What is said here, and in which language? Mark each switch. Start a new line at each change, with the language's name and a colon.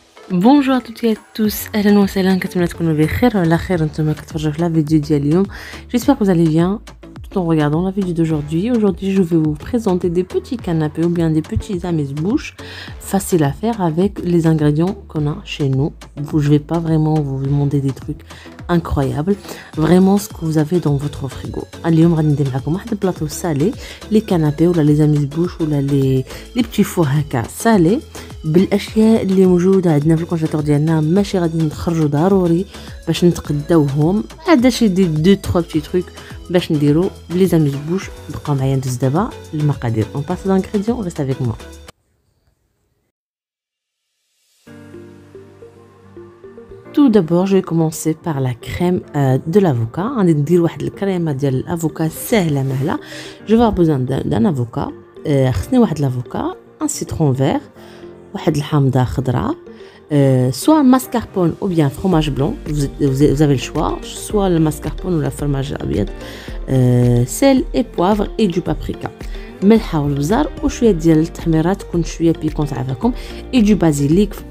French: Bonjour à toutes et à tous,
Arabic: اهلا وسهلا كنتمنى تكونوا بخير وعلى خير نتوما كتفرجوا في la vidéo ديال اليوم.
French: J'espère que vous allez bien tout en regardant la vidéo d'aujourd'hui. Aujourd'hui, je vais vous présenter des petits canapés ou bien des petits amuse-bouches faciles à faire avec les ingrédients qu'on a chez nous. Je vais pas vraiment vous demander des trucs incroyables, vraiment ce que vous avez dans votre frigo.
Arabic: اليوم غادي ندير معكم واحد البلاطو
French: salé, les canapés ou les amuse-bouches ou les petits fours
Arabic: هكا
French: salés
Arabic: بالاشياء اللي موجوده عندنا في الكونجيلاتور ديالنا. ماشي غادي نخرجوا ضروري باش نتقداوهم، هذا شي دي 3 بتي تروك باش نديرو لي زاميزبوش. بقاو معايا ندوز دابا المقادير.
French: On passe aux ingrédients, reste avec moi. Tout d'abord, je vais commencer par la crème de l'avocat.
Arabic: غادي ندير واحد الكريمه ديال الافوكا سهله مهله.
French: Je vais avoir besoin d'un avocat.
Arabic: خصني واحد
French: l'avocat, un citron vert,
Arabic: واحد الحامضه خضراء,
French: soit mascarpone ou bien fromage blanc, vous avez le choix, soit le mascarpone ou le fromage abiyad, sel et poivre et du paprika,
Arabic: ملحه والبزار وشويه ديال التحميرات تكون شويه بيكونت عافاكم,
French: et du basilic.